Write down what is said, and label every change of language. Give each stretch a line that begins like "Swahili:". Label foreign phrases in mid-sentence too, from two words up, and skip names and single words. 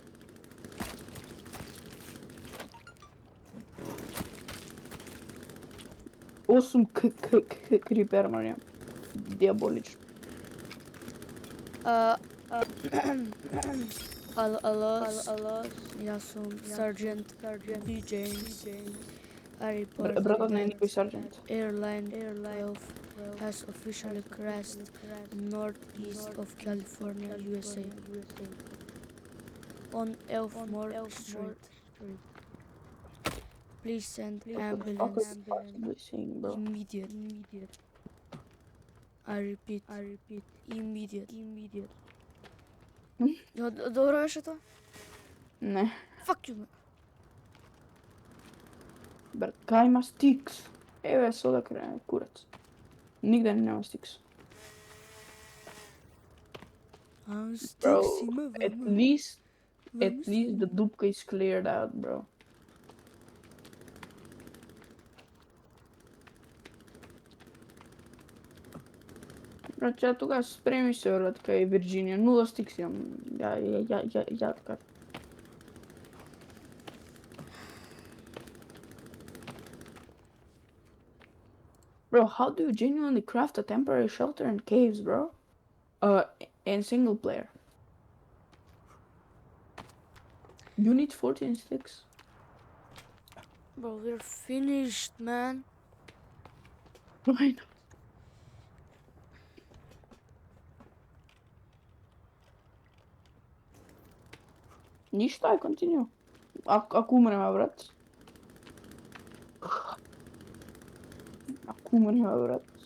Macedonian: Осум крипер, Марија. Диаболично. Алло, јас сум Sergeant B. James.
English: I report
Macedonian: Братот не е
English: that
Macedonian: никој сержант.
English: Airline 12 has officially crashed northeast of California, USA. On Elfmore Street. Please send ambulance Bro. immediate. I repeat, immediate.
Macedonian: Добро беше тоа? Не.
English: Fuck you, man.
Macedonian: Брат, кај има стикс? Еве сода крај курац. Нигде нема стикс.
English: I'm Bro, sticks in my at
Macedonian: vama.
English: least the dupka is cleared out, bro.
Macedonian: Брат, ја тогаш спреми се, брат, кај Вирджинија. 0 стикс имам. Ја така.
English: Bro, how do you genuinely craft a temporary shelter in caves, bro? In single player. You need 14 sticks. Bro, we're finished, man. Why not?
Macedonian: Ништо, ај континю. Ако умреме, брат. Ако умреме, брат.